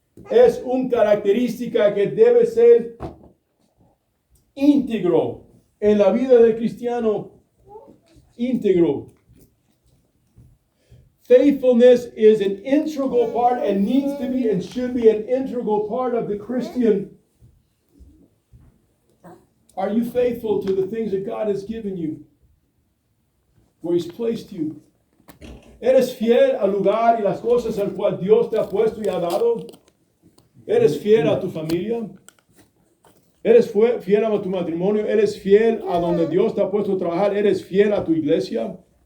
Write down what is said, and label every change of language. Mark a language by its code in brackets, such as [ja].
[es] Es una característica que debe ser íntegro en la vida del cristiano. Íntegro. [en] Faithfulness is an integral part and needs to be and should be an integral part of the Christian. Are you faithful to the things that God has given you? Where He's placed you? [es] ¿Eres fiel al lugar y las cosas al cual Dios te ha puesto y ha dado? ¿Eres fiel a tu familia? ¿Eres fiel a tu matrimonio? ¿Eres fiel a donde Dios te ha puesto a trabajar? ¿Eres fiel a tu iglesia?